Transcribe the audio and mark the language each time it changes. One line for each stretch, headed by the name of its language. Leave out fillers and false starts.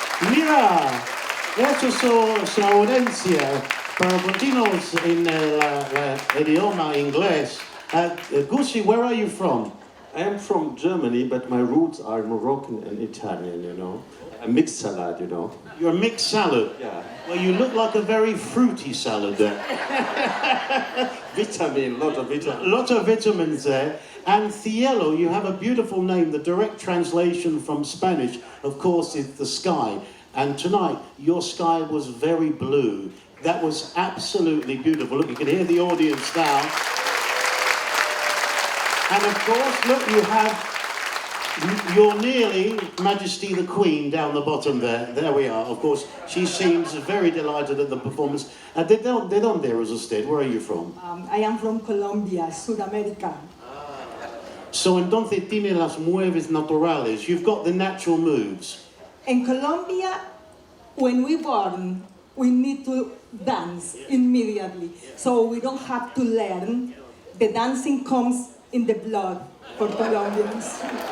Spanish: Mira, esto es su audiencia, pero continuamos en el idioma inglés.
English: Gucci, where are you from? I am from Germany, but my roots are Moroccan and Italian, you know. A mixed salad, you know. You're a mixed salad. Yeah. Well, you look like a very fruity salad there. Vitamin, lot of A vitamin. lot of vitamins there. And cielo, you have a beautiful name. The direct translation from Spanish, of course, is the sky. And tonight, your sky was very blue. That was absolutely beautiful. Look, you can hear the audience now. And of course, look, you're nearly Majesty the Queen down the bottom there. There we are. Of course, she seems very delighted at the performance.
Spanish: ¿De dónde eres usted?
English: Where are you from? I am from Colombia, Sudamérica.
Spanish: So entonces tiene las mueves naturales.
English: You've got the natural moves. In Colombia, when we born, we need to dance immediately. So we don't have to learn. The dancing comes in the blood for Colombians.